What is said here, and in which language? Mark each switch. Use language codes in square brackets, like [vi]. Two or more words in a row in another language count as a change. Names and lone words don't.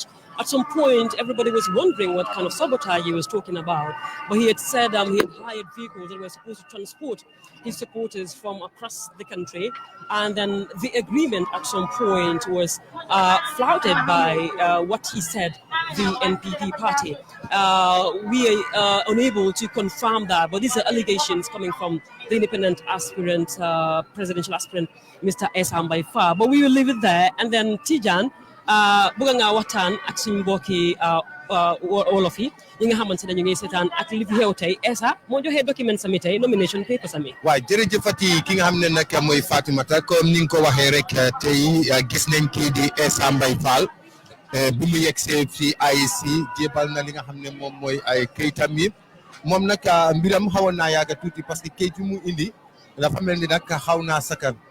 [en] At some point, everybody was wondering what kind of sabotage he was talking about, but he had said he had hired vehicles that were supposed to transport his supporters from across the country, and then the agreement at some point was flouted by what he said, the NPP party. We are unable to confirm that, but these are allegations coming from the independent aspirant, presidential aspirant, Mr. Essa Mbye Faal. But we will leave it there. And then [wo] Tijan, bëgg nga waxtaan ak suñu mbokki wolof yi nga xamante ne ñu ngi seetaan ak li fi xew tey Essa moo joxe document sami tey [en] nomination paper [wo] sami. waaw jërëjëfati ki nga xam ne nag mooy Fatoumata comme ni nga ko waxee rek tey gis nañ kii di Essa Mbye Faal bu mu yegsee fii IEC jébal na li nga xam ne moom mooy ay kayitam yi moom nag mbiram xawoon naa yàgg tuuti [fr] parce que [wo] kayit yi mu indi dafa mel ni nag xaw naa sakkan